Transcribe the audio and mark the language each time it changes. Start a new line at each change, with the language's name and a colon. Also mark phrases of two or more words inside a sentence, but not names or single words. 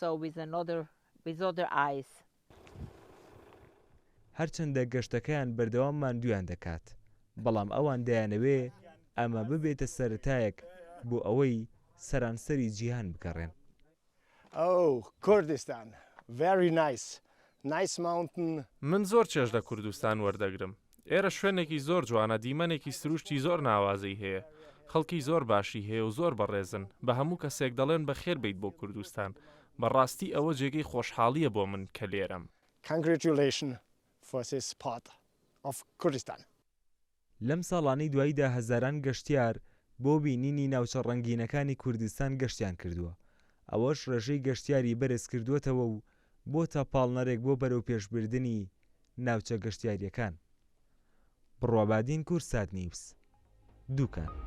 Central Kurdish: هەرچەندە گەشتەکەیان بەردەوام ماندویان دەکات بەڵام ئەوان دەیانەوێ ئەمە ببێتە سەرەتایەک بۆ ئەوەی سەرانسەری جیهان بگەڕێن.
English: کوردستان very nice mountain.
Central Kurdish: من زۆر چێژ لە کوردستان وەردەگرم. ئێرە شوێنێکی زۆر جوانە، دیمەنێکی سروشتی زۆر ناوازی هەیە، خەڵکی زۆر باشی هەیە و زۆر بەڕێزن. بە هەموو کەسێک دەڵێن بەخێر بیت بۆ کوردستان. بەڕاستی ئەوە جێگەی خۆشحاڵیە بۆ من کە لێرەم.
English: Congratulations for this part of Kurdistan.
Central Kurdish: لەم ساڵانەی دواییدا هەزاران گەشتیار بۆ بینینی ناوچە ڕەنگینەکانی کوردستان گەشتیان کردووە. ئەوەش ڕێژەی گەشتیاری بەرز کردووەتەوە و بۆتە پاڵنەرێک بۆ بەرەو پێشبردننی ناوچە گەشتیاریەکان. بڕوابادین کورسات نیوس دووکان.